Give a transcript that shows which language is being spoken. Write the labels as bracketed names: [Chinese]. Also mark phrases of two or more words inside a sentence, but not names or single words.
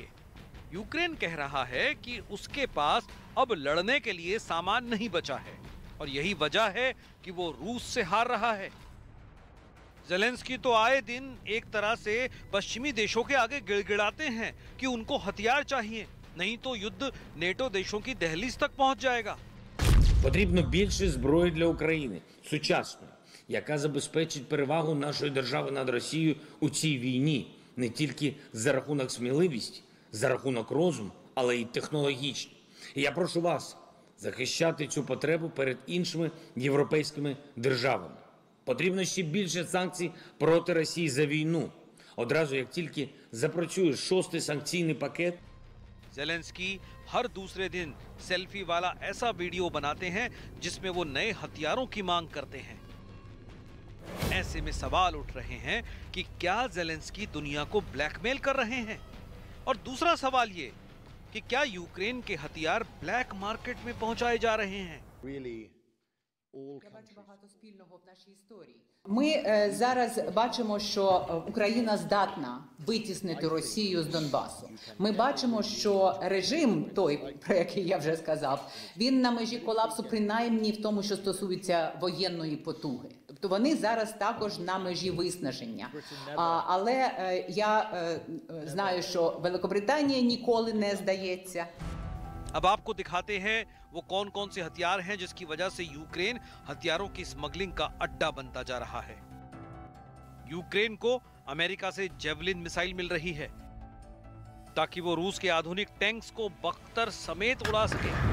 [Hindi] यूक्रेन कह रहा है कि उसके पास अब लड़ने के लिए सामान नहीं बचा है और यही वजह है कि वो रूस से हार रहा है। ज़ेलेंस्की तो आए दिन एक तरह से पश्चिमी देशों के आगे गिड़गिड़ाते हैं कि उनको हथियार चाहिए, नहीं तो युद्ध नेटो देशों की दहलीज तक पहुंच जाएगा। [Ukrainian] Потрібно більше зброї для України, сучасної, яка забезпечить перевагу нашої держави над Росією у цій війні, не тільки за рахунок сміливості, за рахунок розуму, але й технологічно. І я прошу вас захищати цю потребу перед іншими європейськими державами. Потрібно ще більше санкцій проти Росії за війну. Одразу, як тільки запрацює 6-й санкційний пакет, [Hindi] ज़ेलेंस्की हर दूसरे दिन सेल्फी वाला ऐसा वीडियो बनाते हैं जिसमें वो नए हथियारों की मांग करते हैं। ऐसे में सवाल उठ रहे हैं कि क्या ज़ेलेंस्की दुनिया को ब्लैकमेल कर रहे हैं? और दूसरा सवाल ये कि क्या यूक्रेन के हथियार [English] black market [Hindi] में पहुंचाए जा रहे हैं? [Ukrainian] Я бачу багато спільного в нашій історії. Ми зараз бачимо, що Україна здатна витіснити Росію з Донбасу. Ми бачимо, що режим той, про який я вже сказав, він на межі колапсу принаймні в тому, що стосується воєнної потуги. Тобто вони зараз також на межі виснаження. Але я знаю, що Великобританія ніколи не здається. [Hindi] अब आपको दिखाते हैं वो कौन कौन से हथियार हैं जिसकी वजह से यूक्रेन हथियारों की स्मगलिंग का अड्डा बनता जा रहा है। यूक्रेन को अमेरिका से जेवलिन मिसाइल मिल रही है ताकि वो रूस के आधुनिक टैंक्स को बख्तर समेत उड़ा सके।